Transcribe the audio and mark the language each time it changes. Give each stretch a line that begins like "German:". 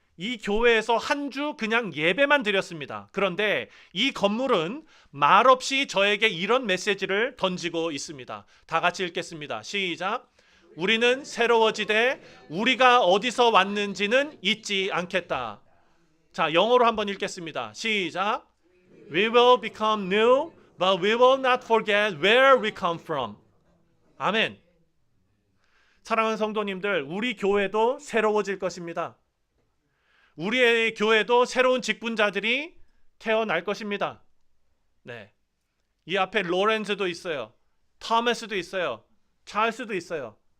Korean: 이 교회에서 한 주 그냥 예배만 드렸습니다. 그런데 이 건물은 말없이 저에게 이런 메시지를 던지고 있습니다. 다 같이 읽겠습니다. 시작. 우리는 새로워지되 우리가 어디서 왔는지는 잊지 않겠다. 자, 영어로 한번 읽겠습니다. 시작.
English: We will become new, but we will not forget where we come from.
Korean: 아멘. 사랑하는 성도님들, 우리 교회도 새로워질 것입니다. 우리의 교회도 새로운 직분자들이 태어날 것입니다. 네, 이 앞에 로렌즈도 있어요. 토마스도 있어요. 찰스도 있어요.